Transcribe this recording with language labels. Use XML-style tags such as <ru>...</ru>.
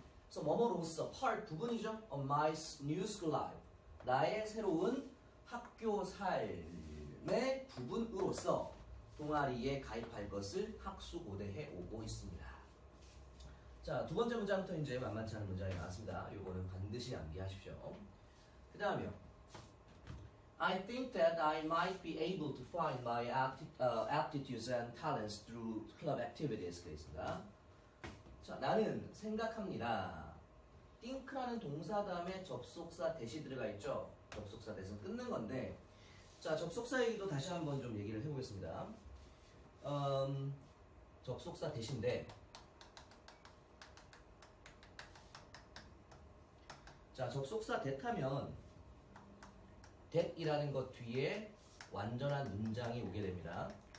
<ko>그래서 뭐뭐로서 part 부분이죠.</ko> <en>of my new school life</en> <ko>나의 새로운 학교 삶의 부분으로서 동아리에 가입할 것을 학수고대해 오고 있습니다. 자, 두 번째 문장부터 이제 만만치 않은 문장이 나왔습니다. 요거는 반드시 암기하십시오. 그 다음에요.</ko> <en>I think that I might be able to find my aptitudes and talents through club activities.</en> <ko>그랬습니다. 자, 나는 생각합니다. think라는 동사 다음에 접속사 대시 들어가 있죠. 접속사 대신 끊는 건데, 자, 접속사 얘기도 다시 한번 좀 얘기를 해보겠습니다. 접속사 대신데, 자, 접속사 that 하면 that이라는 것 뒤에 완전한 문장이 오게 됩니다.</ko>